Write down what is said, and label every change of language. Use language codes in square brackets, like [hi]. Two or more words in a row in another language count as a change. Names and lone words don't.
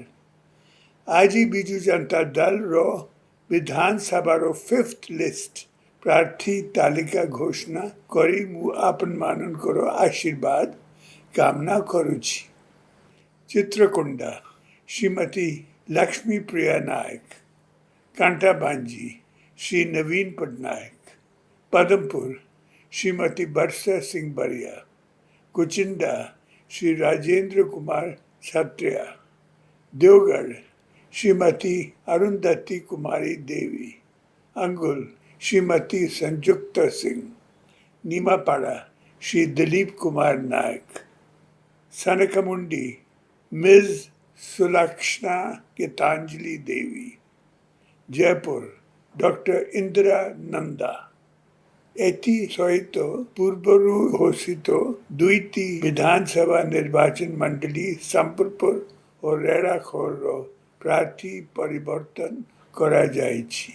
[or] ଆଜି ବିଜୁ ଜନତା ଦଳର ବିଧାନସଭାର 5th ଲିଷ୍ଟ ପ୍ରାର୍ଥୀ ତାଲିକା ଘୋଷଣା କରି ମୁଁ ଆପଣମାନଙ୍କର ଆଶୀର୍ବାଦ କାମନା କରୁଛି। ଚିତ୍ରକୋଣ୍ଡା ଶ୍ରୀମତୀ ଲକ୍ଷ୍ମୀ ପ୍ରିୟା ନାୟକ, କାଣ୍ଟାବାଞ୍ଜି ଶ୍ରୀ ନବୀନ ପଟ୍ଟନାୟକ, ପଦ୍ମପୁର श्रीमती वर्षा सिंह बरिया, कुचिंडा श्री राजेंद्र कुमार छत्रिया, देवगढ़ श्रीमती अरुंधति कुमारी देवी, अंगुल श्रीमती संयुक्त सिंह, नीमापाड़ा श्री दिलीप कुमार नायक, सनकमुंडी मिज सुलक्षणा गीतांजलि देवी, ଜୟପୁର ଡାକ୍ତର ଇନ୍ଦିରା ନନ୍ଦା। ଏଥି ସହିତ ପୂର୍ବରୁ ଘୋଷିତ ଦୁଇଟି ବିଧାନସଭା ନିର୍ବାଚନ ମଣ୍ଡଳୀ ସମ୍ବଲପୁର ଓ ରେଢ଼ାଖୋଲ ପ୍ରାର୍ଥୀ ପରିବର୍ତ୍ତନ କରା ଯାଉଛି।